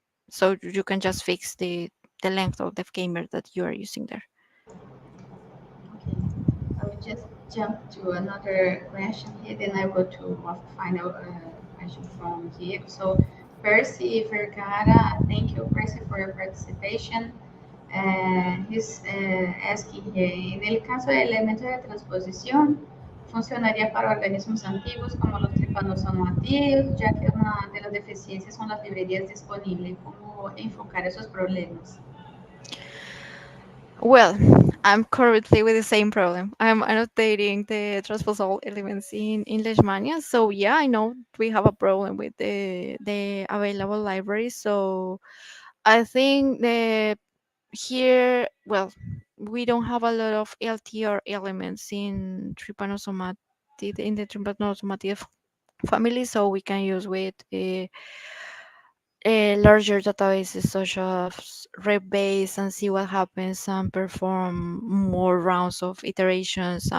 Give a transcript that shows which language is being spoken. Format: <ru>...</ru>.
<en>So you can just fix the length of the k-mer that you are using there. Okay, I will just jump to another question here, then I go to a final question from Diego. So, Percy Vergara, thank you, Percy, for your participation. He's asking here,</en> <es>en el caso del elemento de transposición, funcionaría para organismos antiguos como los tripanosomatídeos, ya que una de las deficiencias son las librerías disponibles. ¿Cómo enfocar esos problemas?</es> <en>Well, I'm currently with the same problem. I'm annotating the transposable elements in Leishmania. So yeah, I know we have a problem with the available libraries. So I think the here, well, we don't have a lot of LTR elements in the trypanosomatid family, so we can use with larger databases such as Rebase and see what happens and perform more rounds of iterations.</en>